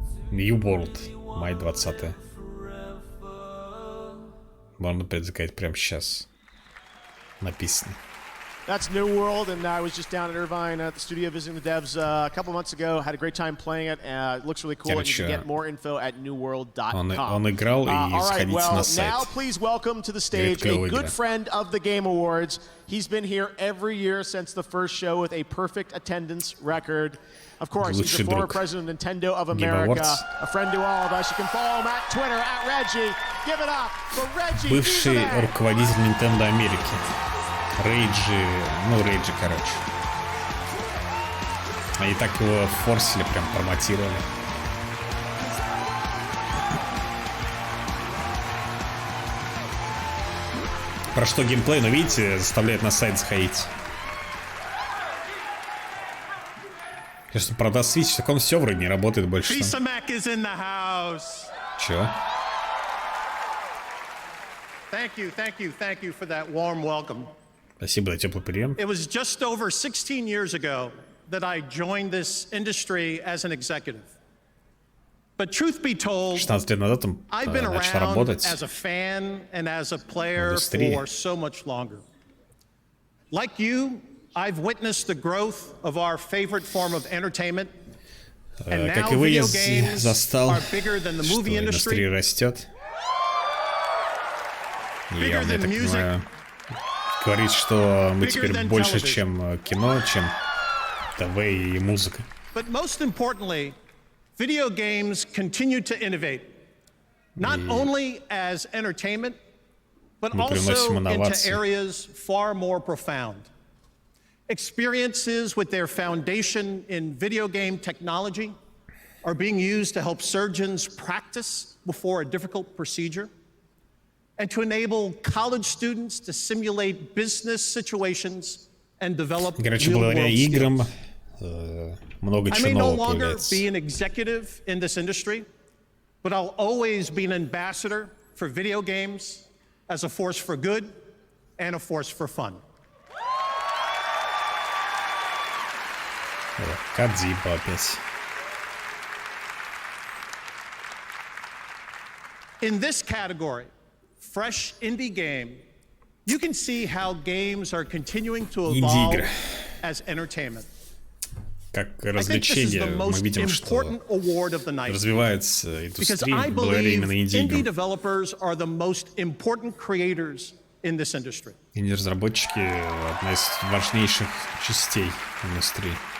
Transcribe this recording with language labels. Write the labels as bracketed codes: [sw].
[ru] New World, май 20. Можно предзаказать прямо сейчас. Написано. [en] That's New World, and I was just down in Irvine at the studio visiting the devs a couple months ago. Had a great time playing it. It looks really cool, and you can get more info at newworld.com. [ru] Он играл, и сходите на сайт. [en] Now please welcome to the stage a good friend of the Game Awards. He's been here every year since the first show with a perfect attendance record. Of course, he's the former president of Nintendo of America, a friend to all of us. You can follow him at Twitter, at Reggie. Give it up for Reggie. [ru] Бывший руководитель Nintendo Америки. Рейджи, короче. Они так его форсили, прям промотировали. Про что геймплей, но видите, заставляет на сайт заходить. Конечно, продаст Switch, так он все вроде не работает больше. Чё? [en] Thank you for that warm welcome. [ru] Спасибо за теплый прием. [en] It was just over 16 years ago that I joined this industry as an executive. But truth be told, [ru] 16 лет назад он начал работать [en] as a fan and as a player for so much longer. Like you, I've witnessed the growth of our favorite form of entertainment. And now video games are bigger than the movie industry, bigger than music. [ru] Говорит, что мы теперь больше, чем кино, чем ТВ и музыка. [en] But most importantly, video games continue to innovate, not only as entertainment, but also into areas far more profound. Experiences with their foundation in video game technology are being used to help surgeons practice before a difficult procedure, and to enable college students to simulate business situations and develop real-world skills. I may no longer be an executive in this industry, but I'll always be an ambassador for video games as a force for good and a force for fun. [ru] Кодзима опять. [en] In this category, fresh indie game, you can see how games are continuing to evolve as entertainment. [ru] Как развлечение, мы видим, что развивается индустрия благодаря именно инди-играм. Инди-разработчики — одна из важнейших частей индустрии.